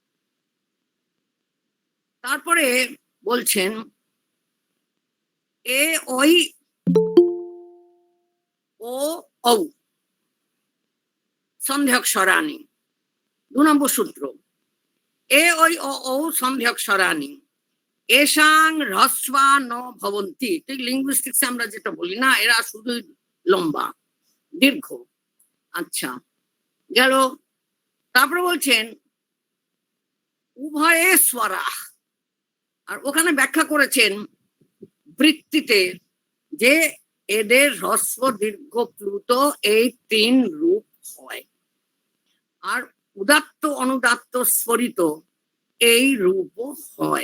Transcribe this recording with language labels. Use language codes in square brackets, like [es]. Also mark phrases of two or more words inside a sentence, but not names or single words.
[bn] তারপরে বলছেন [sa] এ ওই ও ঔ সন্ধ্যক্ষরাণী, [bn] 2 নম্বর সূত্র। [sa] এ ওই ও ঔ সন্ধ্যক্ষরাণী এসাং হ্রস্বা ন ভবন্তি। [bn] ঠিক লিঙ্গুইস্টিক্সে আমরা যেটা বলি না, এরা শুধুই লম্বা দীর্ঘ। আচ্ছা, গেল। তারপরে বলছেন [sa] উভয়ে স্বরা, [bn] আর ওখানে ব্যাখ্যা করেছেন বৃত্তিতে যে এদের হ্রস্ব দীর্ঘ প্লুত এই 3 রূপ হয়, আর উদাত্ত অনুদাত্ত স্ফরিত এই রূপও হয়।